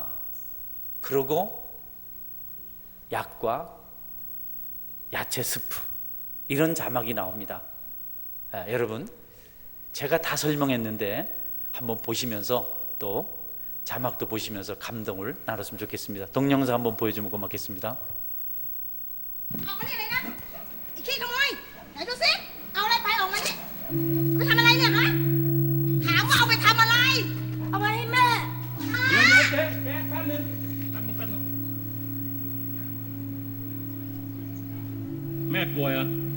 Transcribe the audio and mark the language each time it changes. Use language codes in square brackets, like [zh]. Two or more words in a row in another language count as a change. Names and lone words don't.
[ko] 그리고 약과 야채 스프, 이런 자막이 나옵니다. 여러분, 제가 다 설명했는데 한번 보시면서 또 자막도 보시면서 감동을 나눴으면 좋겠습니다. 동영상 한번 보여주면 고맙겠습니다. [th] ออกมานี่เลยนะไอ้ขี้ขโมยไหนดูสิเอาอะไรไปออกมานี่เอาไปทำอะไรเนี่ยฮะถามว่าเอาไปทำอะไรเอาไปให้แม่ เดี๋ยวเจ๊แป๊บนึงแม่ป่วยเหรอ